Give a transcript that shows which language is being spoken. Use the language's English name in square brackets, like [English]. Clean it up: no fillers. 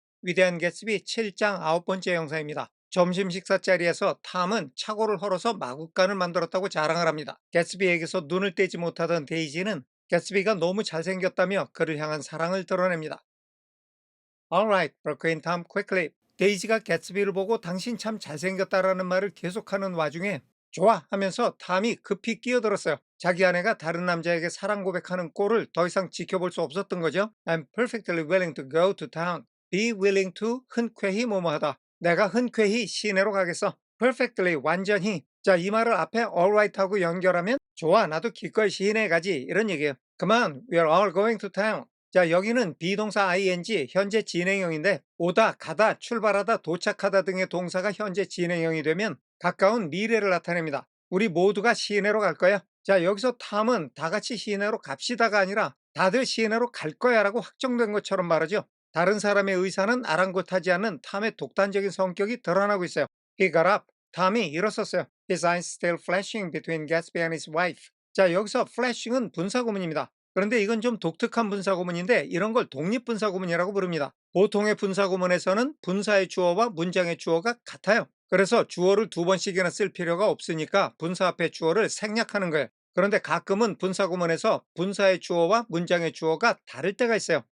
[Korean] 위대한 개츠비 7장 9번째 영상입니다. 점심 식사 자리에서 탐은 착오를 헐어서 마구간을 만들었다고 자랑을 합니다. 개츠비에게서 눈을 떼지 못하던 데이지는 개츠비가 너무 잘생겼다며 그를 향한 사랑을 드러냅니다. [English] Alright, broke in Tom quickly. [Korean] 데이지가 개츠비를 보고 당신 참 잘생겼다라는 말을 계속하는 와중에 좋아 하면서 탐이 급히 끼어들었어요. 자기 아내가 다른 남자에게 사랑 고백하는 꼴을 더 이상 지켜볼 수 없었던 거죠. [English] I'm perfectly willing to go to town. Be willing to [Korean] 흔쾌히 뭐뭐하다. 내가 흔쾌히 시내로 가겠어. perfectly 완전히. 자, 이 말을 앞에 alright 하고 연결하면 좋아 나도 기꺼이 시내에 가지 이런 얘기예요. [English] 그만 we're all going to town. [Korean] 자, 여기는 비동사 ing 현재 진행형인데 오다, 가다, 출발하다, 도착하다 등의 동사가 현재 진행형이 되면 가까운 미래를 나타냅니다. 우리 모두가 시내로 갈 거야. 자, 여기서 탐은 다 같이 시내로 갑시다가 아니라 다들 시내로 갈 거야 라고 확정된 것처럼 말하죠. 다른 사람의 의사는 아랑곳하지 않는 탐의 독단적인 성격이 드러나고 있어요. [English] He got up. [Korean] 탐이 일어섰어요. [English] His eyes still flashing between Gatsby and his wife. [Korean] 자, 여기서 flashing은 분사구문입니다. 그런데 이건 좀 독특한 분사구문인데 이런 걸 독립분사구문이라고 부릅니다. 보통의 분사구문에서는 분사의 주어와 문장의 주어가 같아요. 그래서 주어를 두 번씩이나 쓸 필요가 없으니까 분사 앞에 주어를 생략하는 거예요. 그런데 가끔은 분사구문에서 분사의 주어와 문장의 주어가 다를 때가 있어요.